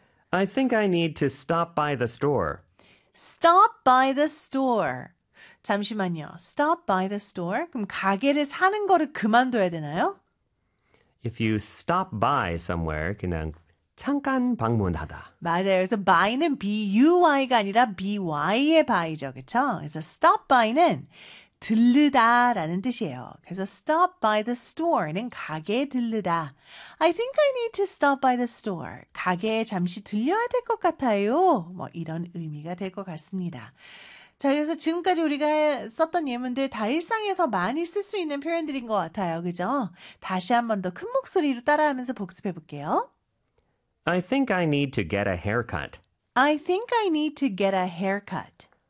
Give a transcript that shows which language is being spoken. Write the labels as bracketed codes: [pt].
[en] I think I need to stop by the store. Stop by the store. [ko] 잠시만요. [en] Stop by the store. [ko] 그럼 가게를 사는 거를 그만둬야 되나요? [en] If you stop by somewhere, [ko] 그냥 잠깐 방문하다. 맞아요. 그래서 by는 by가 아니라 by의 by죠. 그렇죠? 그래서 stop by는 들르다라는 뜻이에요. 그래서 [en] stop by the store [ko] 는 가게에 들르다. [en] I think I need to stop by the store. [ko] 가게에 잠시 들려야 될 것 같아요. 뭐 이런 의미가 될 것 같습니다. 자, 그래서 지금까지 우리가 썼던 예문들 다 일상에서 많이 쓸 수 있는 표현들인 것 같아요. 그죠? 다시 한 번 더 큰 목소리로 따라하면서 복습해 볼게요. [en] I think I need to get a haircut. I think I need to get a haircut.